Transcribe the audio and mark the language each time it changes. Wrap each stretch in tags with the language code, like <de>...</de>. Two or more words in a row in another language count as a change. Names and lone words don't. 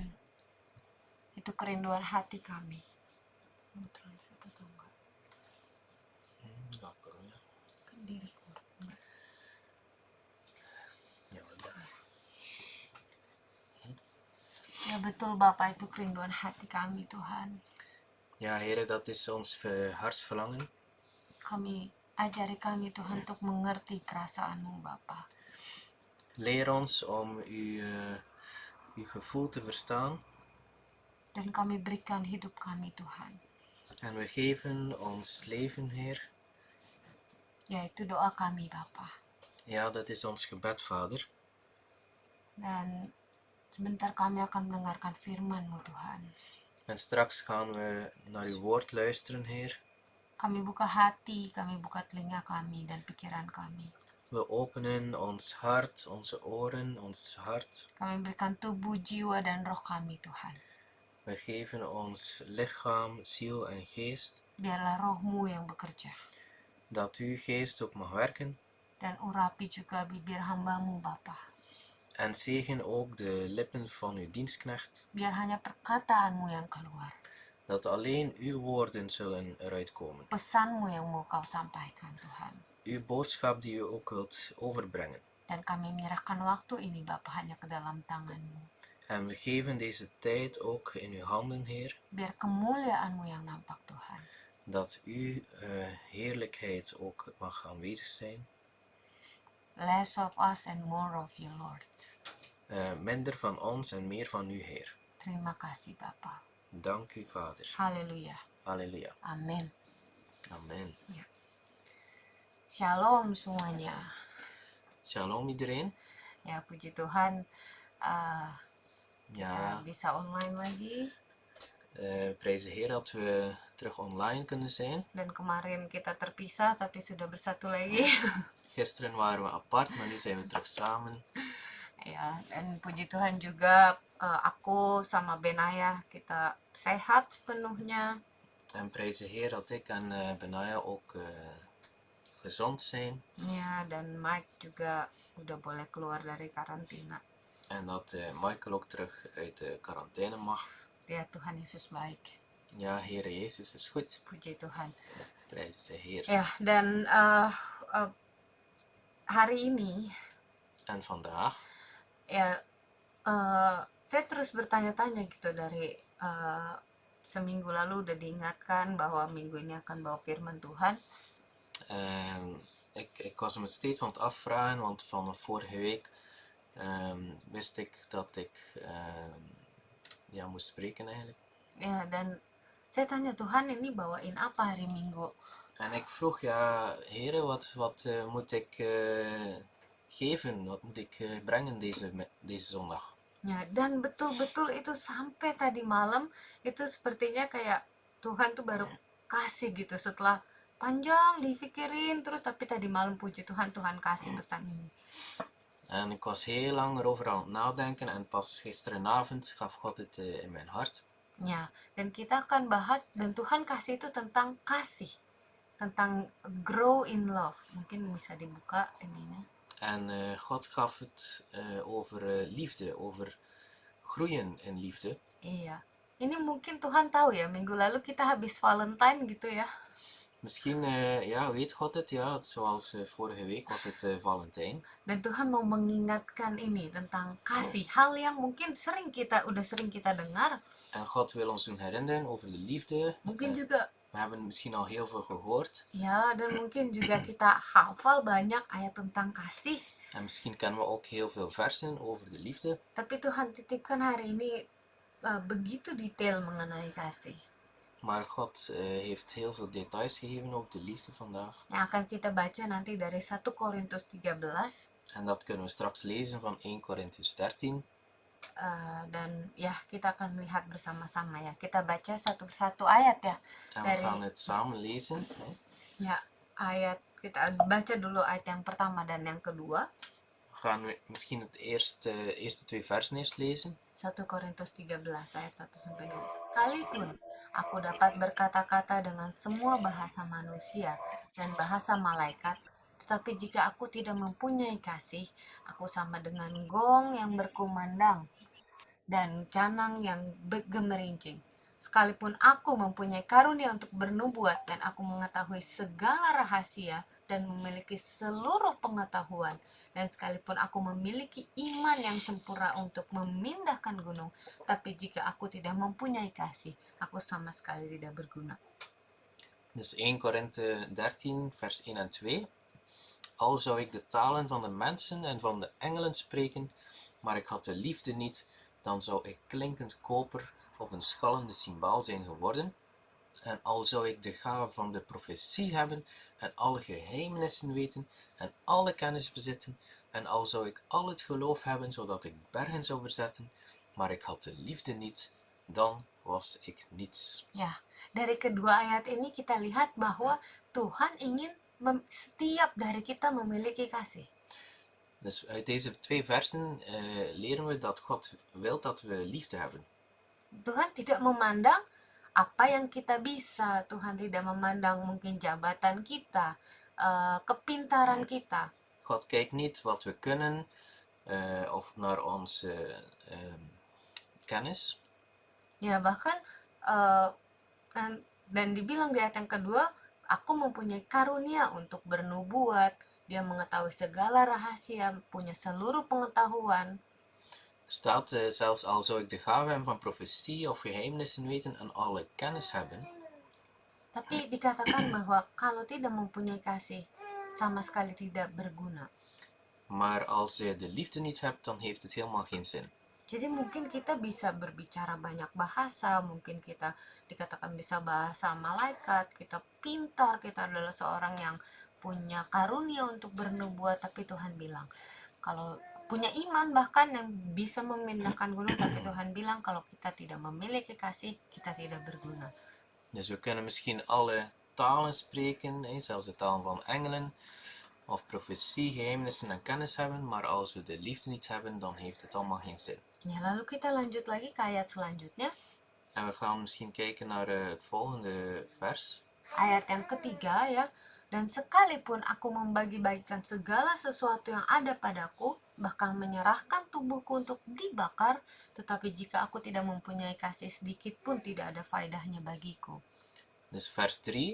<id>Itu kerinduan hati kami. Mau translate atau enggak? Nggak perlu ya. Kan di record. Enggak. Ya udah. Ya betul Bapak, itu kerinduan hati kami Tuhan.</id> <nl>Ja, Heer, dat is ons hartsverlangen.</nl> <id>Ajari kami Tuhan untuk mengerti perasaan-Mu Bapak.</id> <nl>Leer ons om uw gevoel te verstaan.</nl> <id>Dan kami berikan hidup kami Tuhan.</id> <nl>En we geven ons leven, Heer.</nl> <id>Yaitu doa kami Bapak.</id> <nl>Ja, dat is ons gebed, Vader.</nl> <id>Dan sebentar kami akan mendengarkan firman-Mu Tuhan.</id> <nl>En straks gaan we naar uw woord luisteren, Heer.</nl> <id>Kami buka hati, kami buka telinga kami dan pikiran kami.</id> <nl>We openen ons hart, onze oren, ons hart.</nl> <id>Kami berikan tubuh, jiwa, dan roh kami Tuhan.</id> <nl>We geven ons lichaam, ziel en geest.</nl> <id>Biarlah roh-Mu yang bekerja.</id> <nl>Dat uw geest ook mag werken.</nl> <id>Dan urapi juga bibir hamba-Mu Bapa.</id> <nl>En zegen ook de lippen van uw dienstknecht.</nl> <id>Biar hanya perkataan-Mu yang keluar.</id> <nl>Dat alleen uw woorden zullen eruit komen.</nl> <id>Pesan-Mu yang mau Kau sampaikan Tuhan.</id> <nl>Uw boodschap die u ook wilt overbrengen.</nl> <id>Dan kami menyerahkan waktu ini Bapa hanya ke dalam tangan-Mu.</id> <nl>En we geven deze tijd ook in uw handen, Heer.</nl> <id>Biar kemuliaan-Mu yang nampak Tuhan.</id> <nl>Dat uw heerlijkheid ook mag aanwezig zijn.</nl> <en>Less of us and more of you Lord.</en> <nl>Minder van ons en meer van u, Heer.</nl> <id>Terima kasih Bapa.</id> <nl>Dank u, Vader.</nl> <id>Haleluya.</id> <nl>Halleluja.</nl> <id>Amin.</id> <nl>Amen.</nl> <id>Shalom semuanya.</id> <nl>Shalom iedereen.</nl> <id>Ya puji Tuhan. Kita</id> <nl>Ja,</nl> <id>bisa online lagi.</id> <nl>prijs de Heer dat we terug online kunnen zijn.</nl> <id>Dan kemarin kita terpisah tapi sudah bersatu lagi.</id> <nl>Gisteren waren we apart, maar nu zijn we terug samen.</nl> <id>Ya, dan puji Tuhan juga aku sama Benaya kita sehat sepenuhnya.</id> <nl>En prijs de Heer dat ik en Benaya ook gezond zijn.</nl> <id>Ya, dan Mike juga udah boleh keluar dari karantina.</id> <nl>En dat Michael ook terug uit de quarantaine mag.</nl> <id>Ya, Tuhan Yesus baik.</id> <nl>Ja, Heere Jezus is goed.</nl> <id>Puji Tuhan.</id> <nl>Prijs de Heer.</nl> <id>Ya, dan hari ini</id> <nl>En vandaag,</nl> <id>ya saya terus bertanya-tanya gitu dari seminggu lalu udah diingatkan bahwa minggu ini akan bawa firman Tuhan.</id> <nl>ik was me steeds aan het afvragen, want van vorige week wist ik dat ik moest spreken eigenlijk.</nl> <id>Ya, dan saya tanya Tuhan ini bawain apa hari Minggu.</id> <nl>En ik vroeg, ja, Heere, wat moet ik geven? Wat moet ik brengen deze zondag?</nl> <id>Ya, dan betul-betul itu sampai tadi malam itu sepertinya kayak Tuhan tuh baru kasih gitu setelah panjang dipikirin terus, tapi tadi malam puji Tuhan kasih pesan ini.</id> <nl>En ik was heel lang erover aan het nadenken en pas gisterenavond gaf God het in mijn hart.</nl> <id>Ya, dan kita akan bahas dan Tuhan kasih itu tentang kasih, tentang</id> <en>grow in love.</en> <id>Mungkin bisa dibuka ininya.</id> <nl>En God gaf het over liefde, over groeien in liefde.</nl> <id>Iya, ini mungkin Tuhan tahu ya, minggu lalu kita habis Valentine gitu ya.</id> <nl>Misschien weet God het, ja, zoals vorige week was het Valentijn.</nl> <id>Dan Tuhan mau mengingatkan ini tentang kasih, hal yang mungkin udah sering kita dengar.</id> <nl>En God wil ons doen herinneren over de liefde.</nl> <id>Mungkin juga</id> <nl>We hebben misschien al heel veel gehoord.</nl> <id>ya, dan mungkin juga kita hafal banyak ayat tentang kasih.</id> <nl>En misschien kennen we ook heel veel versen over de liefde.</nl> <id>Tapi Tuhan titipkan hari ini begitu detail mengenai kasih.</id> <nl>Maar God heeft heel veel details gegeven over de liefde vandaag.</nl> <id>Yang akan kita baca nanti dari 1 Korintus 13.</id> <nl>En dat kunnen we straks lezen van 1 Korintiërs 13.</nl> <id>Dan ya kita akan melihat bersama-sama ya. Kita baca satu-satu ayat ya.</id> <nl>En we gaan het samen lezen. Hè.</nl> <id>Ya, ayat kita baca dulu ayat yang pertama dan yang kedua.</id> <nl>Gaan we misschien het eerste 2 versen eerst lezen.</nl> <id>1 Korintus 13 ayat 1 sampai 2. Sekalipun aku dapat berkata-kata dengan semua bahasa manusia dan bahasa malaikat, tetapi jika aku tidak mempunyai kasih, aku sama dengan gong yang berkumandang dan canang yang gemerincing. Sekalipun aku mempunyai karunia untuk bernubuat dan aku mengetahui segala rahasia dan memiliki seluruh pengetahuan, dan sekalipun aku memiliki iman yang sempurna untuk memindahkan gunung, tapi jika aku tidak mempunyai kasih, aku sama sekali tidak berguna.</id> <nl>Dus 1 Korinthe 13 vers 1 en 2. Al zou ik de talen van de mensen en van de engelen spreken, maar ik had de liefde niet, dan zou ik klinkend koper of een schallende cymbaal zijn geworden. En al zou ik de gave van de profetie hebben en alle geheimenissen weten en alle kennis bezitten, en al zou ik al het geloof hebben zodat ik bergen zou verzetten, maar ik had de liefde niet, dan was ik niets.</nl> <id>Ya, dari kedua ayat ini kita lihat bahwa Tuhan ingin setiap dari kita memiliki kasih.</id> <nl>Dus uit deze 2 versen leren we dat God wil dat we liefde hebben.</nl> <id>Tuhan tidak memandang apa yang kita bisa, Tuhan tidak memandang mungkin jabatan kita, kepintaran kita.</id> <nl>God kijkt niet wat we kunnen of naar onze kennis.</nl> <id>Ya, bahkan dan dibilang di ayat yang kedua, aku mempunyai karunia untuk bernubuat, dia mengetahui segala rahasia, punya seluruh pengetahuan.</id> <nl>Er staat zelfs al zou ik de gave hebben van profetie of geheimenissen weten en alle kennis hebben.</nl> <id>Tapi dikatakan bahwa kalau tidak mempunyai kasih, sama sekali tidak berguna.</id> <nl>Maar als je de liefde niet hebt, dan heeft het helemaal geen zin.</nl> <id>Jadi mungkin kita bisa berbicara banyak bahasa, mungkin kita dikatakan bisa bahasa malaikat, kita pintar, kita adalah seorang yang punya karunia untuk bernubuat, tapi Tuhan bilang, kalau punya iman bahkan yang bisa memindahkan gunung, tapi Tuhan bilang kalau kita tidak memiliki kasih, kita tidak berguna.</id> <nl>Dus we kunnen misschien alle talen spreken, zelfs de talen van engelen, of profetie, geheimenissen en kennis hebben, maar als we de liefde niet hebben, dan heeft het allemaal geen zin.</nl> <id>Ya, lalu kita lanjut lagi ke ayat selanjutnya.</id> <nl>En we gaan misschien kijken naar het volgende vers.</nl> <id>Ayat yang ketiga ya. Dan sekalipun aku membagi-bagikan segala sesuatu yang ada padaku, bahkan menyerahkan tubuhku untuk dibakar, tetapi jika aku tidak mempunyai kasih sedikit pun tidak ada faedahnya bagiku.</id> <nl>Dus vers 3.</nl>